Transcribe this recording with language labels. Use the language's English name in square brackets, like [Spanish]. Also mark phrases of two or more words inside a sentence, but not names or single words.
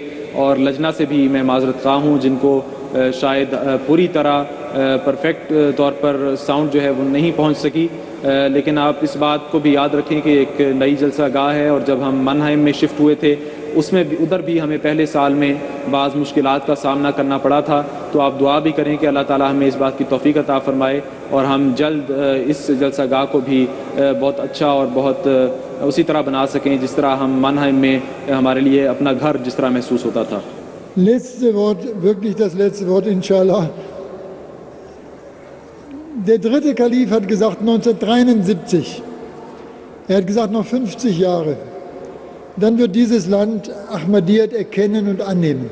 [Urdu] اور لجنہ سے بھی میں معذرت خواہ ہوں جن کو شاید پوری طرح پرفیکٹ طور پر ساؤنڈ جو ہے وہ نہیں پہنچ سکی، لیکن آپ اس بات کو بھی یاد رکھیں کہ ایک نئی جلسہ گاہ ہے اور جب ہم منہائم میں شفٹ ہوئے تھے اس میں بھی ادھر بھی ہمیں پہلے سال میں بعض مشکلات کا سامنا کرنا پڑا تھا. تو آپ دعا بھی کریں کہ اللہ تعالیٰ ہمیں اس بات کی توفیق عطا فرمائے اور ہم جلد اس جلسہ گاہ کو بھی بہت اچھا اور بہت اسی طرح بنا سکیں جس طرح ہم منہائم میں ہمارے لیے اپنا گھر جس طرح محسوس ہوتا تھا. [German] Letzte Wort, wirklich das letzte Wort, inshallah. Der dritte Kalif hat gesagt 1973, er hat gesagt noch 50 Jahre, dann wird dieses Land Ahmadiyyat erkennen und annehmen.